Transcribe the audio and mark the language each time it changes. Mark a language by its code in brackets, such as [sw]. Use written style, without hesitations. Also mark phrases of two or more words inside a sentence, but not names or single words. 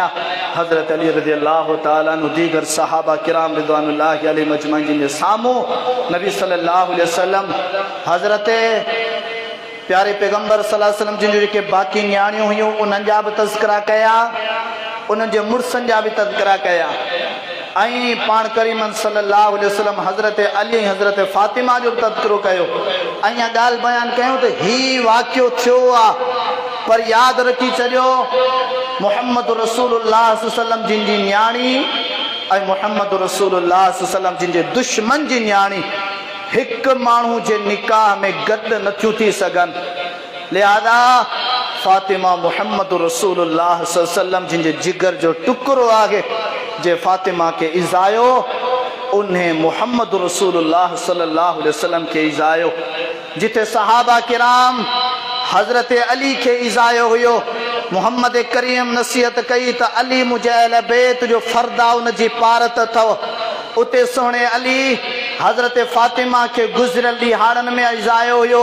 [sd] हज़रत अली [ar] رضي الله تعالى عنه [sd] दीगर सहाबा किराम [ar] رضوان الله عليهم أجمعين [sd] जे साम्हूं नबी [ar] صلى الله عليه وسلم [sd] हज़रत प्यारे पैगंबर [ar] صلى الله عليه وسلم [sd] जिन जेके बाक़ी न्याणियूं हुयूं उन्हनि जा बि तज़किरा कया, उन्हनि जे मुड़ुसनि जा बि तज़किरा कया ऐं पाण करीमन [ar] صلى الله عليه وسلم [sd] हज़रत अली ऐं हज़रत फातिमा जो बि तज़किरो कयो ऐं इहा ॻाल्हि बयानु कयूं त ही वाक़ियो थियो आहे। पर यादि रखी छॾियो, मुहम्मद रसूलुल्लाह [ar] صلى الله عليه وسلم [sd] जिन जी न्याणी ऐं मुहम्मद रसूलुल्लाह [ar] صلى الله عليه وسلم [sd] जिन जे दुश्मन जी न्याणी हिकु माण्हू जे निकाह में गॾु नथियूं थी सघनि। लिहाज़ा फातिमा मुहम्मद रसूलुल्लाह [ar] صلى الله عليه وسلم [sd] जिन जे जिगर जो टुकड़ो आहे, जे फातिमा खे इज़ायो, उन्हें मुहम्मद रसूलुल्लाह [ar] صلى الله عليه وسلم [sd] खे इज़ायो। जिथे सहाबा किराम हज़रत अली खे इज़ायो हुयो, मुहम्मद करीम नसीहत कई त अली मुंहिंजे अहल बैत जो फ़र्द आहे, उन जी पारत अथव। उते सोणे अली हज़रत फातिमा के गुज़रियल ॾींहंनि में इज़ायो हुयो।